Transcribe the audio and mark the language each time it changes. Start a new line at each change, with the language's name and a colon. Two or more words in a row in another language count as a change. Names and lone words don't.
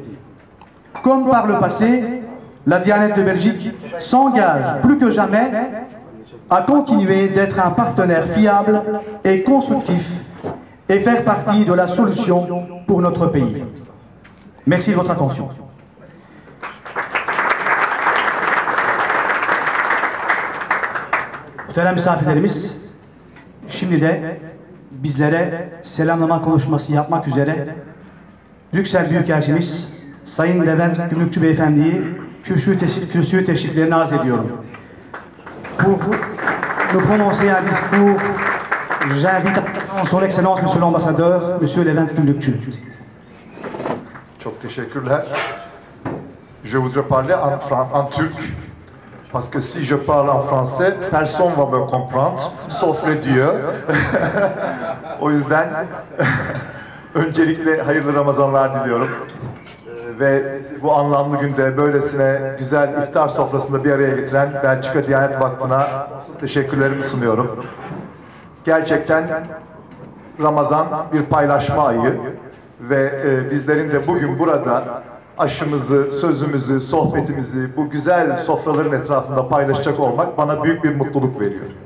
French: Comme par le passé, la Dianette de Belgique s'engage plus que jamais à continuer d'être un partenaire fiable et constructif et faire partie de la solution pour notre pays. Merci de votre attention.
Turkish: Muhterem misafirlerimiz, şimdi de bizlere selamlama konuşması yapmak üzere Brüksel Büyükelçimiz Sayın Levent Gümrükçü Beyefendi'yi kürsüye teşriflerini arz ediyorum.
French: Pour nous prononcer un discours, j'invite son Excellence Monsieur l'Ambassadeur, Monsieur Levent Gümrükçü.
Turkish: Çok teşekkürler.
French: Je voudrais parler en turc. Parce que si je parle en français, personne va me comprendre, sauf le Dieu.
Turkish: O yüzden öncelikle hayırlı Ramazanlar diliyorum. Ve bu anlamlı günde böylesine güzel iftar sofrasında bir araya getiren Belçika Diyanet Vakfı'na teşekkürlerimi sunuyorum. Gerçekten Ramazan bir paylaşma ayı ve bizlerin de bugün burada aşımızı, sözümüzü, sohbetimizi bu güzel sofraların etrafında paylaşacak olmak bana büyük bir mutluluk veriyor.